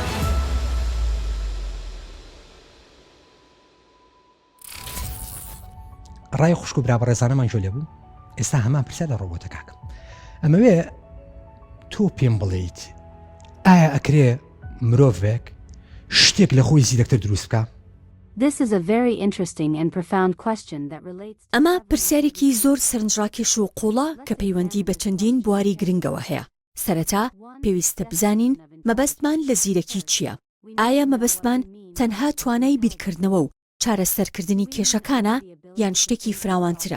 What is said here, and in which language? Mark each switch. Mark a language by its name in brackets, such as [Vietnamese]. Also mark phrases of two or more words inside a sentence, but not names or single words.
[Central Kurdish] ڕای خوشک و برابەڕێزانەمان جۆ لێبوو ئێستا هەمان پرسیار لە ڕۆبۆتە کاکەم ئەمەوێ تۆ پێم بڵێیت ئایا ئەکرێ مرۆڤێک شتێک لە خۆی زیرەکتر دروست بکە؟ [English] This is a very interesting and profound question that relates. [Central Kurdish] ئەمە پرسیارێکی زۆر سەرنجڕاکێش و قوڵە کە پەیوەندی بە چەندین بواری گرنگەوە هەیە. سەرەتا پێویستە بزانین مەبەستمان لە زیرەکی چییە؟ ئایا مەبەستمان تەنها توانای بیرکردنەوە و چارەسەرکردنی کێشەکانە یان شتێکی فراوانترە؟